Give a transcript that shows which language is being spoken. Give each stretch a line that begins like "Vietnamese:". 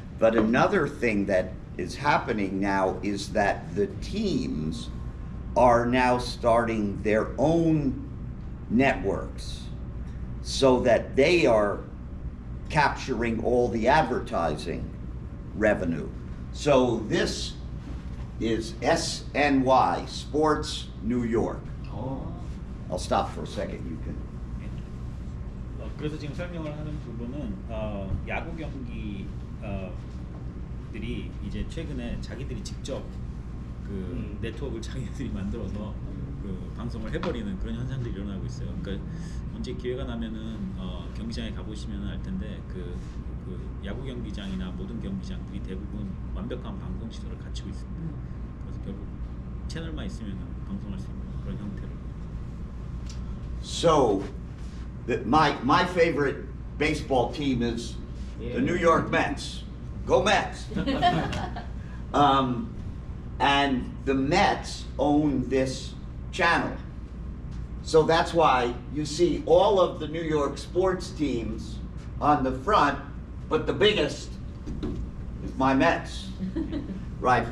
English: But another thing that is happening now is that the teams are now starting their own networks, so that they are capturing all the advertising revenue. So this is SNY, Sports New York. I'll stop for a second, you can.
Korean: 그래서 지금 설명을 하는 부분은 야구 경기들이 이제 최근에 자기들이 직접 그 네트워크를 자기들이 만들어서 그 방송을 해버리는 그런 현상들이 일어나고 있어요. 그러니까 언제 기회가 나면은 경기장에 가보시면 알 텐데 그 야구 경기장이나 모든 경기장들이 대부분 완벽한 방송 시설을 갖추고 있습니다. 그래서 결국 채널만 있으면 방송할 수 있는 그런 형태로.
English: So, my favorite baseball team is the New York Mets. Go Mets! And the Mets own this channel. So that's why you see all of the New York sports teams on the front, but the biggest is my Mets, right?